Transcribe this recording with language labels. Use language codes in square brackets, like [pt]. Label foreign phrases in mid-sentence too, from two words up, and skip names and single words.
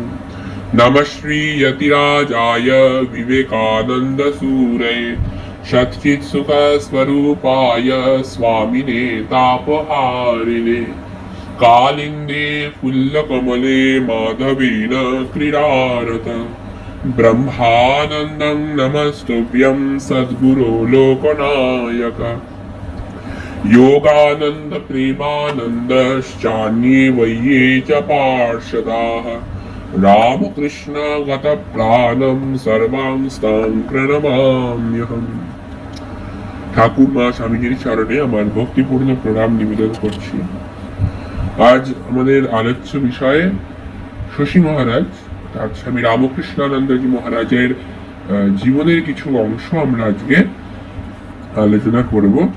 [sa] नमः श्री यतिराजाय विवेकानन्दसूरये सच्चित्सुखस्वरूपाय स्वामिने तापहारिणे कालिन्दे फुल्लकमले माधवेन क्रीडारत ब्रह्मानन्दं नमस्तुभ्यं सद्गुरो लोकनायक योगानन्द प्रेमानन्दश्चान्ये वैये च पार्षदाः रामकृष्ण गतप्राणं सर्वांस्तां प्रणमाम्यहम्। [bn] ঠাকুর মা স্বামীজির চরণে আমার ভক্তিপূর্ণ প্রণাম নিবেদন করছি। আজ আমাদের আলোচ্য বিষয়ে শশী মহারাজ তার স্বামী রামকৃষ্ণানন্দজি মহারাজের জীবনের কিছু অংশ আমরা আজকে আলোচনা করব।